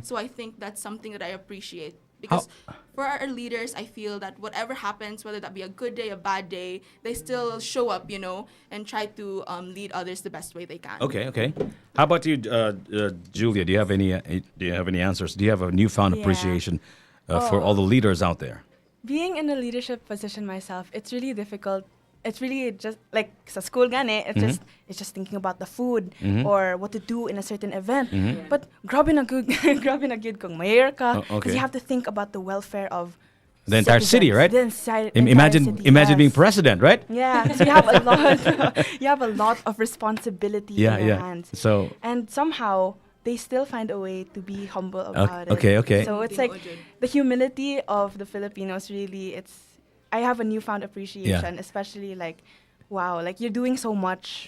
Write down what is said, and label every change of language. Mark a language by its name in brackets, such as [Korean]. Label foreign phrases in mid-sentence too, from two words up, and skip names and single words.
[English] So I think that's something that I appreciate. Because for our leaders, I feel that whatever happens, whether that be a good day, a bad day, they still show up, you know, and try to lead others the best way they can. Okay. How about you, Julia? Do you have any answers? Do you have a newfound appreciation for all the leaders out there? Being in a leadership position myself, it's really difficult. It's really just like [Hiligaynon] sa school gani, [English] it's just thinking about the food or what to do in a certain event. But [Hiligaynon] grabe na [English] good [Hiligaynon] kung mayor ka, [English] because you have to think about the welfare of the entire city, right? The entire Imagine city, being president, right? Yeah, so you have a lot. You have a lot of responsibility in your hands. So and somehow they still find a way to be humble about it. Okay. So it's like the humility of the Filipinos. Really, I have a newfound appreciation, especially like, wow, like you're doing so much.